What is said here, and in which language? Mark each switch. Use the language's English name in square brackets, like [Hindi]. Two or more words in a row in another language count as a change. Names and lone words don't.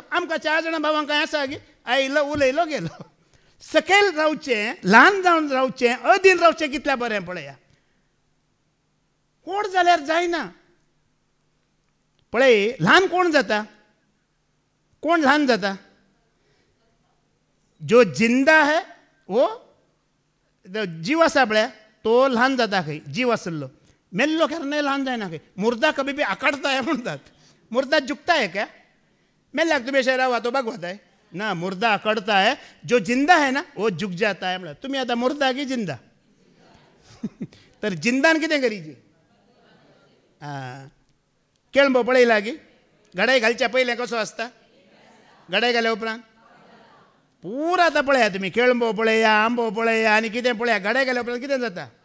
[Konkani] आमकां 4 जाणां भावांक काय आसा की आयलो उलयलो गेलो. सकयल रावचें, ल्हान जावन रावचें, अधीन रावचें कितलें बरें. पळया व्हड जाल्यार जायना. पळय ल्हान कोण जाता, कोण ल्हान जाता? [Hindi] जो जिंदा है वो [Konkani] जीव आसा पळय तो ल्हान जाता खंय, जीव आसलो. मेल्लो केन्नाय ल्हान जायना खंय. [Hindi] मुर्दा कभी भी आकडता है म्हणटात. मुर्दा झुकता है क्या? [Konkani] मेल्ल्याक तुम्ही अशें रावा तो बागवत आहे ना. [Hindi] मुर्दा आकडता है, जो जिंदा है ना वो झुक जाता है. [Konkani] म्हणल्यार तुम्ही आता मुर्दा की जिंदा? तर जिंदान कितें करीचे? केळंबो पळयला की घडाय घालच्या पयलें कसो आसता, घडाय घाल्या उपरांत पुरा. आतां पळया तुमी केळंबो पळया, आंबो पळया आनी कितें पळया, घडाय घाल्या उपरांत कितें जाता?